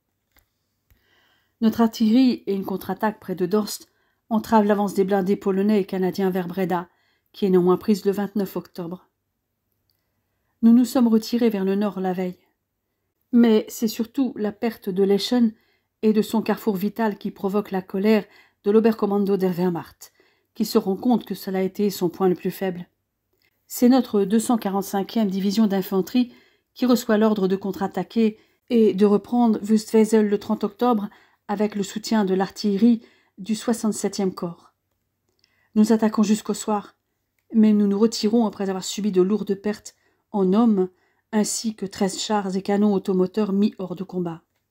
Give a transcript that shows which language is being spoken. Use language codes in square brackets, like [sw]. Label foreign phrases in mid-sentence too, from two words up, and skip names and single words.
[fr] Notre artillerie et une contre-attaque près de Dorst entravent l'avance des blindés polonais et canadiens vers Breda, qui est néanmoins prise le 29 octobre. Nous nous sommes retirés vers le nord la veille. Mais c'est surtout la perte de Leschen et de son carrefour vital qui provoque la colère de l'Oberkommando der Wehrmacht, qui se rend compte que cela a été son point le plus faible. C'est notre 245e division d'infanterie qui reçoit l'ordre de contre-attaquer et de reprendre Wüstwesel le 30 octobre avec le soutien de l'artillerie du 67e corps. Nous attaquons jusqu'au soir, mais nous nous retirons après avoir subi de lourdes pertes en hommes ainsi que 13 chars et canons automoteurs mis hors de combat.